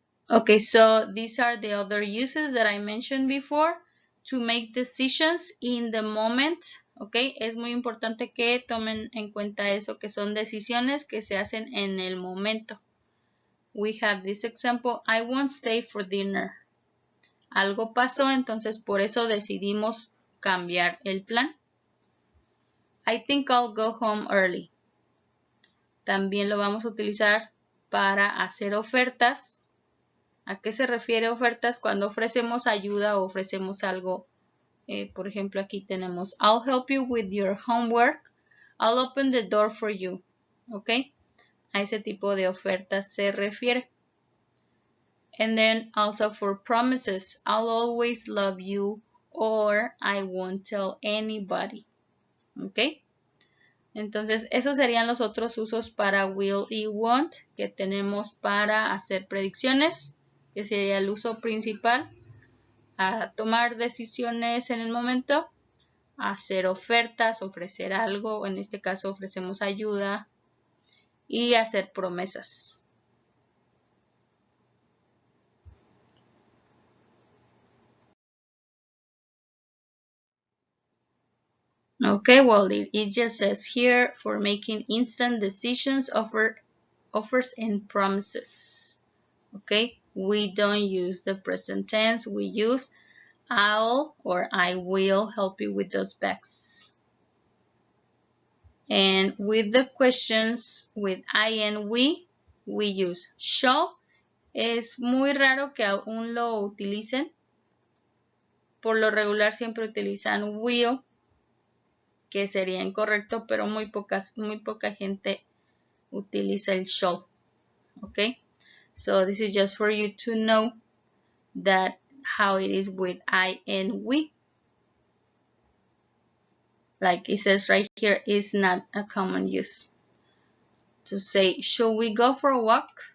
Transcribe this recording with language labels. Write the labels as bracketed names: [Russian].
[English] Okay, so these are the other uses that I mentioned before to make decisions in the moment. [Spanish] Okay, es muy importante que tomen en cuenta eso, que son decisiones que se hacen en el momento. [English] We have this example, I won't stay for dinner. [Spanish] Algo pasó, entonces por eso decidimos cambiar el plan. [English] I think I'll go home early. [Spanish] También lo vamos a utilizar para hacer ofertas. ¿A qué se refiere ofertas? Cuando ofrecemos ayuda o ofrecemos algo. Por ejemplo, aquí tenemos [English] I'll help you with your homework. I'll open the door for you. ¿Ok? [Spanish] A ese tipo de ofertas se refiere. [English] And then also for promises. I'll always love you or I won't tell anybody. ¿Ok? [Spanish] Entonces, esos serían los otros usos para will y won't que tenemos para hacer predicciones, que sería el uso principal, a tomar decisiones en el momento, a hacer ofertas, ofrecer algo, en este caso ofrecemos ayuda, y hacer promesas. [English] Okay, well, it just says here for making instant decisions, offers and promises. Okay, we don't use the present tense, we use I'll or I will help you with those bags. And with the questions with I and we use shall. [Spanish] Es muy raro que aún lo utilicen. Por lo regular siempre utilizan will, que sería incorrecto, pero muy poca gente utiliza el shall. [English] Okay, so this is just for you to know that how it is with I and we. Like it says right here, is not a common use. To say, should we go for a walk?